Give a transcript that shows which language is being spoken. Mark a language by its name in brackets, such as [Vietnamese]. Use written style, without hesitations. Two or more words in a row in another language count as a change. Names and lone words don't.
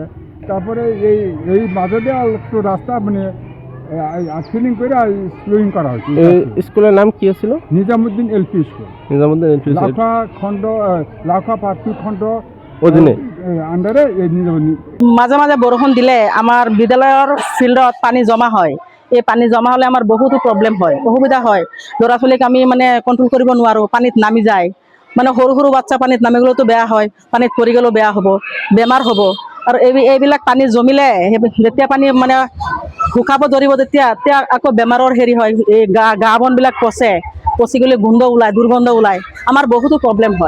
[Bangla] তারপরে এই মাঝে দিয়ে একটু রাস্তা মানে ফিলিং করে স্লোয়িং করা হয়েছে। স্কুলের নাম কি ছিল? নিজামুদ্দিন এলপি স্কুল। নিজামুদ্দিন এলপি স্কুল লাখা পার্টি খণ্ড অধীনে আন্ডারে এই নিজামুদ্দিন। [Assamese] মাঝে মাঝে বৰষুণ দিলে আমাৰ বিদ্যালয়ৰ ফিল্ডত পানী জমা হয়। এই পানী জমা হলে আমাৰ বহুতো প্ৰব্লেম হয়, অসুবিধা হয়। ল'ৰা ছোৱালীক আমি মানে কণ্ট্ৰল কৰিব নোৱাৰোঁ, পানীত নামি যায়। মানে সৰু সৰু বাচ্চা পানীত নামি গ'লেতো বেয়া হয়, পানীত পৰি গ'লেও বেয়া হ'ব, বেমাৰ হ'ব। আৰু এইবিলাক পানী জমিলে যেতিয়া পানী মানে শুকাব ধৰিব তেতিয়া আকৌ বেমাৰৰ হেৰি হয়, এই গা বনবিলাক পচি গ'লে গোন্ধ ওলায়, দুৰ্গন্ধ ওলায়, আমাৰ বহুতো প্ৰব্লেম হয়।